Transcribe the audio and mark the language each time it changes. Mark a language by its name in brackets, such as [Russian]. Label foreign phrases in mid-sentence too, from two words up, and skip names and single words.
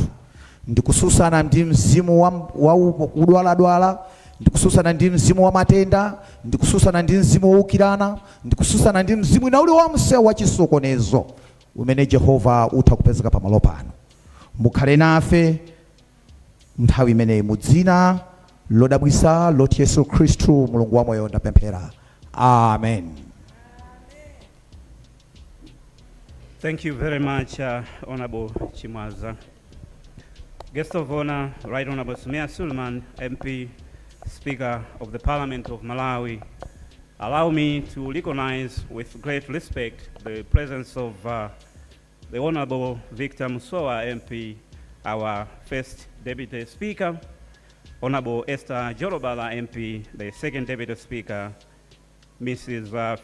[Nyanja] Ndikususana ndi mzimu wa kudwaladwala, ndikususana ndi mzimu wa matenda, ndikususana ndi mzimu woukirana, ndikususana ndi mzimu ina uli wonse wa chisokonezo umene Jehova utha kupezeka pamalo pano. Mukhale nafe nthawi imeneyi mu dzina lodabwisa loti Yesu Khristu mulungu wa moyo ndapemphera. Amen. [English] Thank you very much, Honorable Chimwaza. Guest of honor, Right Honorable Suleman, MP, Speaker of the Parliament of Malawi. Allow me to recognize with great respect the presence of the Honorable Victor Musowa, MP, our first Deputy Speaker, Honorable Esther Jorobala, MP, the second Deputy Speaker, Mrs.